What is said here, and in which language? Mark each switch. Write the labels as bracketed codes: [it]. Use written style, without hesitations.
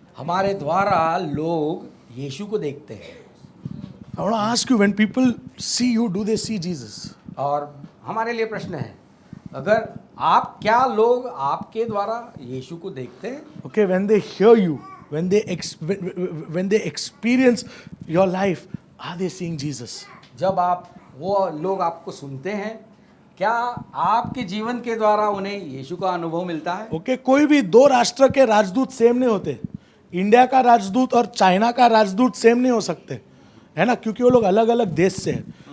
[hi] हमारे द्वारा लोग यीशु को देखते हैं। [en] I want to ask you, when people see you, do they see Jesus? [hi] और हमारे लिए प्रश्न है, अगर आप, क्या लोग आपके द्वारा यीशु को देखते हैं? [en] Okay, when they hear you, when they experience your life, are they seeing Jesus? [hi] जब वो लोग आपको सुनते हैं, क्या आपके जीवन के द्वारा उन्हें यीशु का अनुभव मिलता है? Okay, कोई भी दो राष्ट्र के राजदूत सेम नहीं होते। इंडिया का राजदूत और चाइना का राजदूत सेम नहीं हो सकते, है ना, क्योंकि वो लोग अलग अलग देश से हैं।